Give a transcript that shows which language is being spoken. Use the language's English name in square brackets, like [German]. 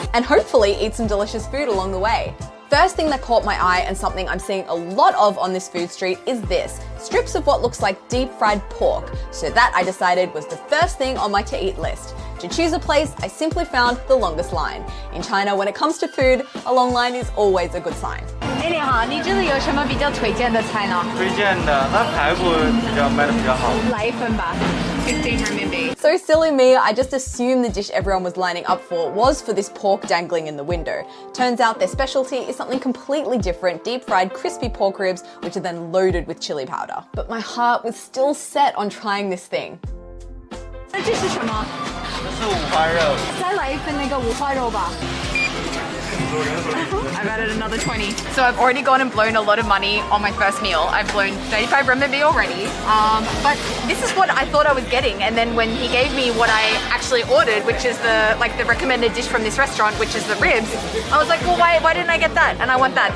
[English] And hopefully eat some delicious food along the way. First thing that caught my eye and something I'm seeing a lot of on this food street is this, strips of what looks like deep fried pork. So that, I decided, was the first thing on my to eat list. To choose a place, I simply found the longest line. In China, when it comes to food, a long line is always a good sign. [Chinese] 你好，你这里有什么比较推荐的菜呢？推荐的，它排骨卖的比较好。来一份吧，15 renminbi. [English] So silly me, I just assumed the dish everyone was lining up for was for this pork dangling in the window. Turns out their specialty is something completely different, deep-fried crispy pork ribs, which are then loaded with chili powder. But my heart was still set on trying this thing. [Chinese] 那这是什么？这是五花肉。再来一份那个五花肉吧。 [English] I've added another 20. So I've already gone and blown a lot of money on my first meal. I've blown 35 renminbi already. But this is what I thought I was getting. And then when he gave me what I actually ordered, which is the recommended dish from this restaurant, which is the ribs, I was like, well, why didn't I get that? And I want that.